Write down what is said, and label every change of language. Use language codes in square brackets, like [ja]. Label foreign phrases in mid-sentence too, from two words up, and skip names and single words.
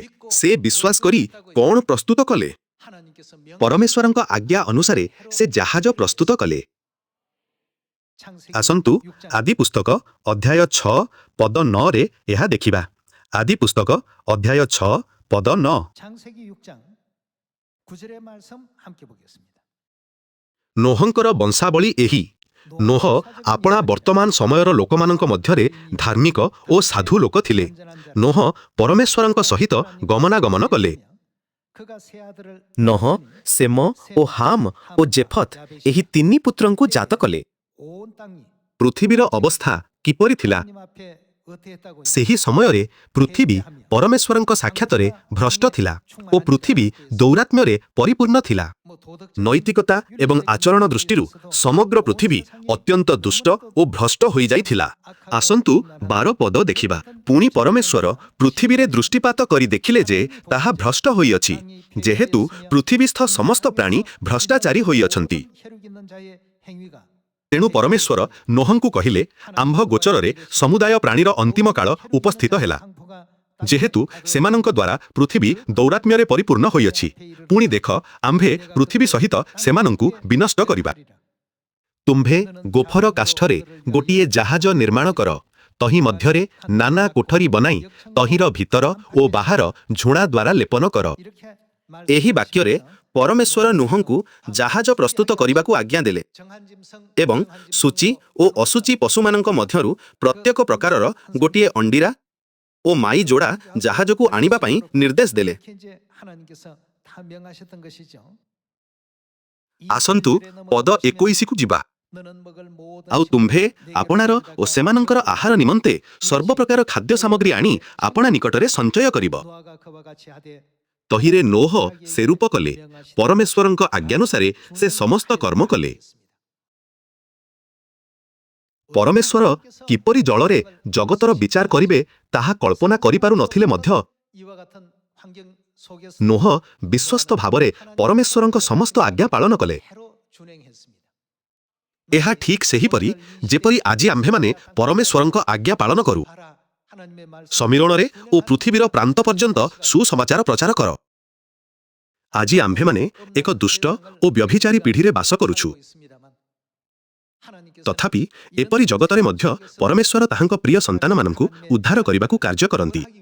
[or] ସେ ବିଶ୍ୱାସ କରି କ'ଣ ପ୍ରସ୍ତୁତ କଲେ? ପରମେଶ୍ୱରଙ୍କ ଆଜ୍ଞା ଅନୁସାରେ ସେ ଜାହାଜ ପ୍ରସ୍ତୁତ କଲେ। ଆସନ୍ତୁ ଆଦି ପୁସ୍ତକ ଅଧ୍ୟାୟ 6 ପଦ 9ରେ ଏହା ଦେଖିବା। ଆଦି ପୁସ୍ତକ ଅଧ୍ୟାୟ 6 ପଦ 9। [ko] 창세기 6장 9절의 말씀 함께 보겠습니다. [or] ନୋହଙ୍କର ବଂଶାବଳୀ ଏହି। ନୋହ ଆପଣା ବର୍ତ୍ତମାନ ସମୟର ଲୋକମାନଙ୍କ ମଧ୍ୟରେ ଧାର୍ମିକ ଓ ସାଧୁ ଲୋକ ଥିଲେ। ନୋହ ପରମେଶ୍ୱରଙ୍କ ସହିତ ଗମନାଗମନ କଲେ। [ko] 그가 세 아들을 [or] ନୋହ, ସେମ ଓ ହାମ ଓ ଜେଫତ ଏହି ତିନି ପୁତ୍ରଙ୍କୁ ଜାତ କଲେ। [ko] 온 땅이 [or] ପୃଥିବୀର ଅବସ୍ଥା କିପରି ଥିଲା? [ko] 하나님 앞에 어떠했다고요? [or] ସେହି ସମୟରେ ପୃଥିବୀ ପରମେଶ୍ୱରଙ୍କ ସାକ୍ଷାତରେ ଭ୍ରଷ୍ଟ ଥିଲା ଓ ପୃଥିବୀ ଦୌରାତ୍ମ୍ୟରେ ପରିପୂର୍ଣ୍ଣ ଥିଲା। [ko] 뭐 도덕적인 [or] ନୈତିକତା ଏବଂ ଆଚରଣ ଦୃଷ୍ଟିରୁ ସମଗ୍ର ପୃଥିବୀ ଅତ୍ୟନ୍ତ ଦୁଷ୍ଟ ଓ ଭ୍ରଷ୍ଟ ହୋଇଯାଇଥିଲା। ଆସନ୍ତୁ 12 ପଦ ଦେଖିବା। ପୁଣି ପରମେଶ୍ୱର ପୃଥିବୀରେ ଦୃଷ୍ଟିପାତ କରି ଦେଖିଲେ ଯେ ତାହା ଭ୍ରଷ୍ଟ ହୋଇଅଛି, ଯେହେତୁ ପୃଥିବୀସ୍ଥ ସମସ୍ତ ପ୍ରାଣୀ ଭ୍ରଷ୍ଟାଚାରୀ ହୋଇଅଛନ୍ତି। [ko] 혈육 있는 자의 행위가 [or] ତେଣୁ ପରମେଶ୍ୱର ନୋହଙ୍କୁ କହିଲେ, ଆମ୍ଭ ଗୋଚରରେ ସମୁଦାୟ ପ୍ରାଣୀର ଅନ୍ତିମ କାଳ ଉପସ୍ଥିତ ହେଲା, ଯେହେତୁ ସେମାନଙ୍କ ଦ୍ୱାରା ପୃଥିବୀ ଦୌରାତ୍ମ୍ୟରେ ପରିପୂର୍ଣ୍ଣ ହୋଇଅଛି। ପୁଣି ଦେଖ, ଆମ୍ଭେ ପୃଥିବୀ ସହିତ ସେମାନଙ୍କୁ ବିନଷ୍ଟ କରିବା। ତୁମ୍ଭେ ଗୋଫର କାଷ୍ଠରେ ଗୋଟିଏ ଜାହାଜ ନିର୍ମାଣ କର, ତହିଁ ମଧ୍ୟରେ ନାନା କୋଠରୀ ବନାଇ ତହିଁର ଭିତର ଓ ବାହାର ଝୁଣା ଦ୍ୱାରା ଲେପନ କର। ଏହି ବାକ୍ୟରେ ପରମେଶ୍ୱର ନୋହଙ୍କୁ ଜାହାଜ ପ୍ରସ୍ତୁତ କରିବାକୁ ଆଜ୍ଞା ଦେଲେ ଏବଂ ସୂଚି ଓ ଅସୂଚି ପଶୁମାନଙ୍କ ମଧ୍ୟରୁ ପ୍ରତ୍ୟେକ ପ୍ରକାରର ଗୋଟିଏ ଅଣ୍ଡିରା ଓ ମାଇ ଯୋଡ଼ା ଜାହାଜକୁ ଆଣିବା ପାଇଁ ନିର୍ଦ୍ଦେଶ ଦେଲେ। [ko] 하나님께서 다 명하셨던 것이죠. [or] ଆସନ୍ତୁ ପଦ 21କୁ ଯିବା। [ko] 너는 먹을 모든 [or] ଆଉ ତୁମ୍ଭେ ଆପଣାର ଓ ସେମାନଙ୍କର ଆହାର ନିମନ୍ତେ ସର୍ବପ୍ରକାର ଖାଦ୍ୟ ସାମଗ୍ରୀ ଆଣି ଆପଣା ନିକଟରେ ସଞ୍ଚୟ କରିବ। [ko] 노아가 그와 같이 하되 [or] ତହିଁରେ ନୋହ ସେରୂପ କଲେ। ପରମେଶ୍ୱରଙ୍କ ଆଜ୍ଞାନୁସାରେ ସେ ସମସ୍ତ କର୍ମ କଲେ। ପରମେଶ୍ୱର କିପରି ଜଳରେ ଜଗତର ବିଚାର କରିବେ ତାହା କଳ୍ପନା କରିପାରୁ ନଥିଲେ ମଧ୍ୟ [ko] 이와 같은 환경 속에서 [or] ନୋହ ବିଶ୍ୱସ୍ତ ଭାବରେ ପରମେଶ୍ୱରଙ୍କ ସମସ୍ତ ଆଜ୍ଞା ପାଳନ କଲେ। [ko] 해로 준행했습니다. [or] ଏହା ଠିକ୍ ସେହିପରି ଯେପରି ଆଜି ଆମ୍ଭେମାନେ ପରମେଶ୍ୱରଙ୍କ ଆଜ୍ଞା ପାଳନ କରୁ। [ko] 봐라, 하나님의 말씀 [or] ସମୀରଣରେ ଓ ପୃଥିବୀର ପ୍ରାନ୍ତ ପର୍ଯ୍ୟନ୍ତ ସୁସମାଚାର ପ୍ରଚାର କର। ଆଜି ଆମ୍ଭେମାନେ ଏକ ଦୁଷ୍ଟ ଓ ବ୍ୟଭିଚାରୀ ପିଢ଼ିରେ ବାସ କରୁଛୁ। ତଥାପି ଏପରି ଜଗତରେ ମଧ୍ୟ ପରମେଶ୍ୱର ତାହାଙ୍କ ପ୍ରିୟ ସନ୍ତାନମାନଙ୍କୁ ଉଦ୍ଧାର କରିବାକୁ କାର୍ଯ୍ୟ କରନ୍ତି।